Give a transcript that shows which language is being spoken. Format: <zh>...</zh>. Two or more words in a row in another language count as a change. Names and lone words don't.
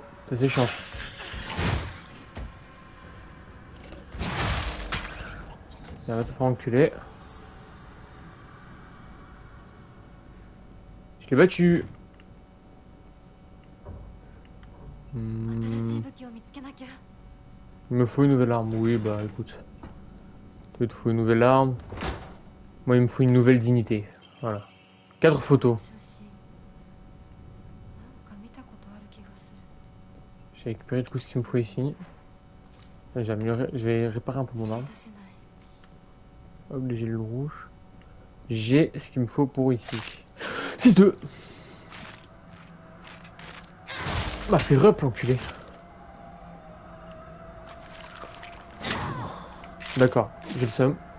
<fr>Ça c'est chiant. Ça va te faire enculer. Je l'ai battu.</fr> <ja>新しい武器を見つけなきゃ。</ja> <fr>Il me faut une nouvelle arme. Oui, bah écoute. Il te faut une nouvelle arme. Moi, il me faut une nouvelle dignité. Voilà. 4 photos.</fr> <ja>写真なんか見たことある気がする。</ja> <fr>J'ai récupéré tout ce qu'il me faut ici. J'ai amélioré. Je vais réparer un peu mon arme.</fr> <ja>出せない。</ja> <fr>Hop, les gels rouges. J'ai ce qu'il me faut pour ici. 6-2. Bah, fais rep, l'enculé. D'accord, j'ai le seum.</fr>